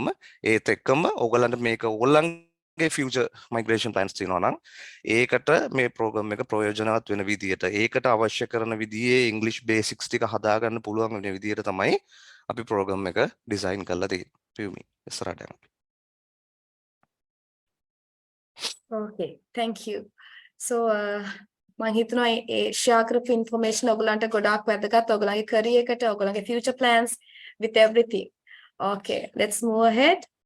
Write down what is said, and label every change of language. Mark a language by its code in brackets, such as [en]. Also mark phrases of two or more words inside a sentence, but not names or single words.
[si] ඒත් එක්කම ඕගොල්ලන්ට මේක ඕගොල්ලන්ගේ [en] future migration plans [si] තියෙනවා නම් ඒකට මේ ප්‍රෝග්‍රෑම් එක ප්‍රයෝජනවත් වෙන විදියට ඒකට අවශ්‍ය කරන විදිහේ ඉංග්‍රීසි බේසික්ස් ටික හදාගන්න පුළුවන් වෙන විදියට තමයි අපි ප්‍රෝග්‍රෑම් එක ඩිසයින් කරලා තියෙන්නේ. Piyumi ඉස්සරහට යන්න. [en] Okay, thank you. [si] So මම හිතනවා ඒ share කරපු information ඔයගලන්ට ගොඩාක් වැදගත්. ඔයගලගේ career එකට, ඔයගලගේ [en] future plans with everything. Okay, let's move ahead.